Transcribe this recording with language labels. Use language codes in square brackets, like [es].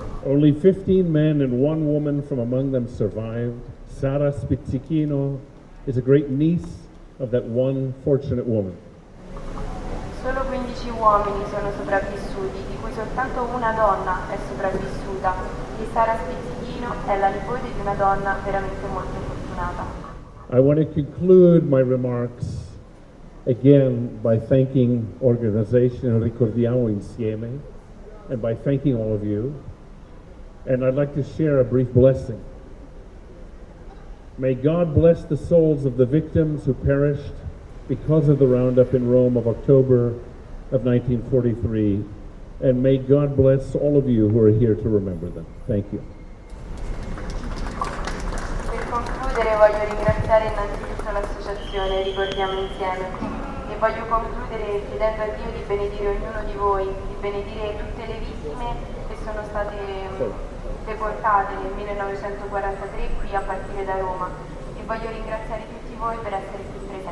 [en] Only 15 men and 1 woman from among them survived. Sara Spizzichino is a great niece of that one fortunate woman. [it] Solo 15 uomini sono sopravvissuti, di cui soltanto una donna è sopravvissuta, e Sara Spizzichino è la nipote di una donna veramente molto fortunata. [en] I want to conclude my remarks again by thanking Organization Ricordiamo Insieme and by thanking all of you. And I'd like to share a brief blessing. May God bless the souls of the victims who perished because of the roundup in Rome of October of 1943, and may God bless all of you who are here to remember them. Thank you. [it] Per concludere voglio ringraziare innanzitutto l'associazione Ricordiamo Insieme e voglio concludere chiedendo a Dio di benedire ognuno di voi, di benedire tutte le vittime che sono state deportate nel 1943 qui a partire da Roma, e voglio ringraziare tutti voi per essere qui